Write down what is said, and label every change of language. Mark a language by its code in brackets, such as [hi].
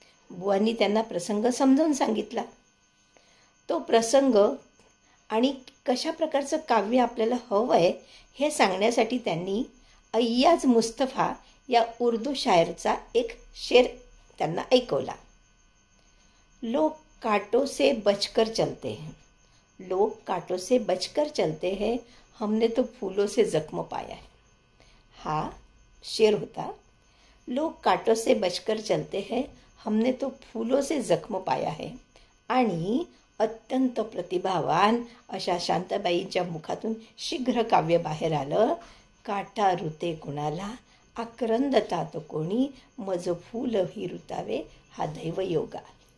[mr] बुवांनी त्यांना प्रसंग समजावून सांगितला. तो प्रसंग आणि कशा प्रकारचं काव्य आपल्याला हवं आहे हे सांगण्यासाठी त्यांनी अय्याज मुस्तफा या उर्दू शायरचा एक शेर त्यांना ऐकवला. [hi] लोग कांटों से बचकर चलते हैं, लोग कांटों से बचकर चलते हैं, हमने तो फूलों से जख्म पाया है. [mr] हा शेर होता. [hi] लोग कांटों से बचकर चलते हैं, हमने तो फूलों से जख्म पाया है. [mr] आणि अत्यंत प्रतिभावान अशा शांताबाईंच्या मुखातून शीघ्र काव्य बाहेर आलं. काटा ऋते कुणाला आक्रंदतात कोणी, मज फूल ही ऋतावे हा दैवयोग आहे.